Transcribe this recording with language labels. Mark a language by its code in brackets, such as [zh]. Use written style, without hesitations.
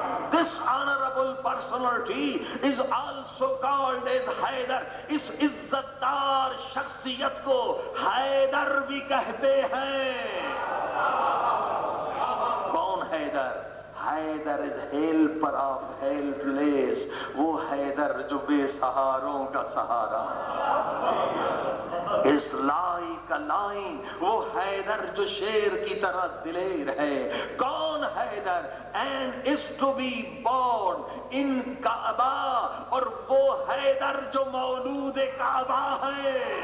[en] This honorable personality is also called as Haidar. [ur] اس عزت دار شخصیت کو حیدر بھی کہتے ہیں. کون Haider? [en] Haider is helper of helpless. [ur] وہ حیدر جو بے سہاروں کا سہارا. [en] Is like a lion. [ur] وہ حیدر جو شیر کی طرح دلیر ہے. کون Haider? [en] And is to be born in Kaaba. [ur] اور وہ حیدر جو مولود کعبہ ہے.